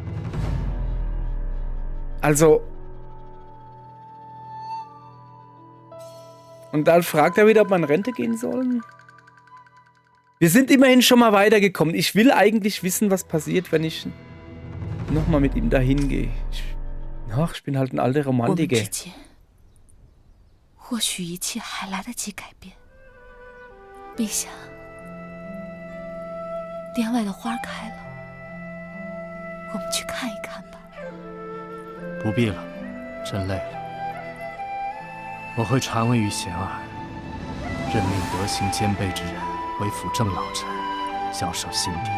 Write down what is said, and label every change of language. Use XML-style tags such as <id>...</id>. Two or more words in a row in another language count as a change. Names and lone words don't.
<de>Also... Und dann fragt er wieder, ob wir in Rente gehen sollen. Wir sind immerhin schon mal weitergekommen. Ich will eigentlich wissen, was passiert, wenn ich nochmal mit ihm dahin gehe. Ich bin halt ein alter Romantiker.</de> <zh>或许一切还来得及改变。陛下，殿外的花开了，我们去看一看吧。不必了，朕累了。我会传位于贤儿，任命德行兼备之人为辅政老臣，校守新地。</zh>